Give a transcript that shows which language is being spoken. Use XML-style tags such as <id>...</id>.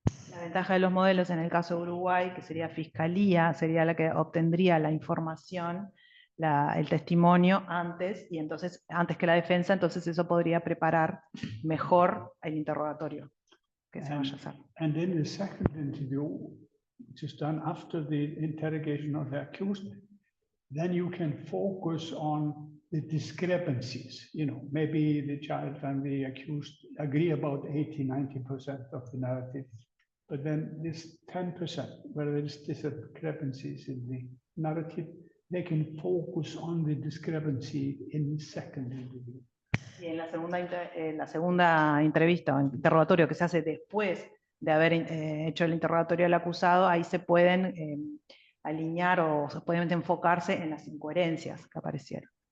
<es>La ventaja de los modelos en el caso de Uruguay, que sería fiscalía, sería la que obtendría la información, el testimonio antes, y entonces antes que la defensa, entonces eso podría preparar mejor el interrogatorio que se vaya a hacer.</es> <en>And then the second interview, which is done after the interrogation of the accused, then you can focus on the discrepancies. You know, maybe the child and the accused agree about 80–90% of the narrative, but then this 10%, where there is discrepancies in the narrative, they can focus on the discrepancy in the second interview.</en> <es>Y en la segunda entrevista o interrogatorio que se hace después de haber hecho el interrogatorio al acusado, ahí se pueden alinear o se pueden enfocarse en las incoherencias que aparecieron.</es>